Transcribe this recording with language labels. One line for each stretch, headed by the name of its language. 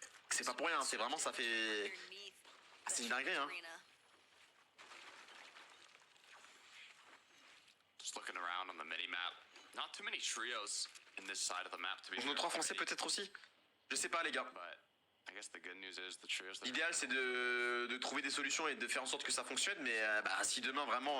French: C'est pas pour rien, c'est vraiment ça fait... Ah, c'est une dinguerie hein.
English: Just looking around on the mini-map. Not too many trios in this side of the map to be
French: Nos 3 français peut-être aussi. Je sais pas les gars.
English: But I guess the good news is the trios that
French: L'idéal c'est de trouver des solutions et de faire en sorte que ça fonctionne, mais bah, si demain vraiment